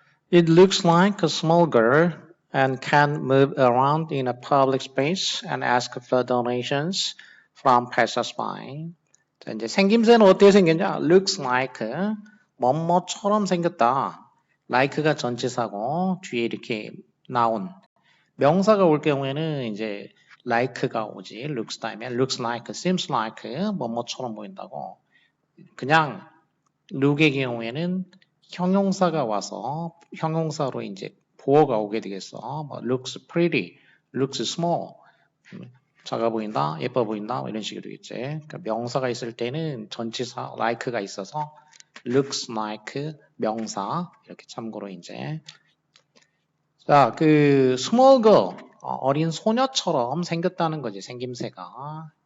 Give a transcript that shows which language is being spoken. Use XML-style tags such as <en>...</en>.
<en>It looks like a small girl and can move around in a public space and ask for donations from passersby.</en> <ko>자, 이제 생김새는 어떻게 생겼냐?</ko> <en>Looks like</en> <ko>뭐뭐처럼 생겼다. like가 전치사고 뒤에 이렇게 나온 명사가 올 경우에는 이제 like가 오지. looks 다음에</ko> <en>looks like, seems like</en> <ko>뭐뭐처럼 보인다고. 그냥 look의 경우에는 형용사가 와서 형용사로 이제 보어가 오게 되겠어. 뭐</ko> <en>looks pretty, looks small.</en> <ko>작아 보인다, 예뻐 보인다, 뭐 이런 식이 되겠지. 그러니까 명사가 있을 때는 전치사 like가 있어서 looks like 명사 이렇게 참고로 이제 자, 그 small girl 어린 소녀처럼 생겼다는 거지 생김새가.</ko>